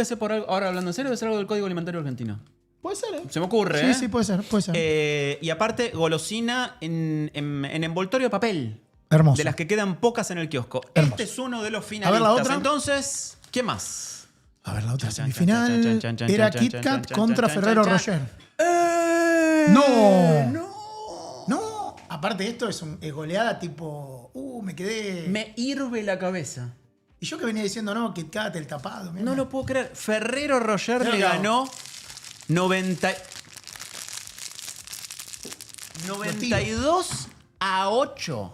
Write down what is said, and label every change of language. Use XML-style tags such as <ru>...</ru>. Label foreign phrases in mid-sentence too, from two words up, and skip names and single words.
<es>debe ser por algo? Ahora hablando en serio, debe ser algo del Código Alimentario Argentino. Puede ser, ¿eh? Se me ocurre, Sí, puede ser. Y aparte, golosina en envoltorio de papel. Hermoso. De las que quedan pocas en el kiosco. Hermoso. Este es uno de los A finalistas. ver la otra. Entonces, ¿qué más? A ver, la otra Chan, semifinal chan, chan, chan, era chan, Kit chan, Kat chan, contra chan, Ferrero chan, chan. Rocher. ¡No! Aparte esto es goleada tipo... me quedé... Me hirve la cabeza. Y yo que venía diciendo, no, Kit Kat, el tapado. Mirá. No lo puedo creer. Ferrero Rocher Creo le que ganó 92-8.</es>